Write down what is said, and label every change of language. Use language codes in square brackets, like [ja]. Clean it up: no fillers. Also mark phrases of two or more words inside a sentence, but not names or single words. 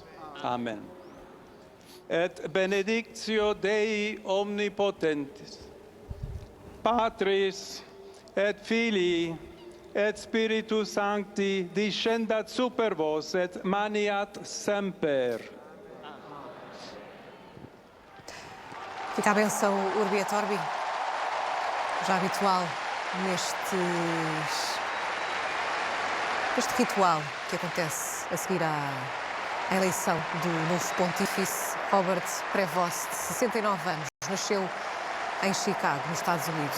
[la] Amen. Et benedictio Dei omnipotentis, Patris et Filii et Spiritus Sancti descendat super vos et maniat semper. [pt] Fica a benção [la] Urbi et Orbi, [pt] já habitual nestes Este ritual que acontece a seguir à eleição do novo pontífice, Robert Prevost, de 69 anos, nasceu em Chicago, nos Estados Unidos.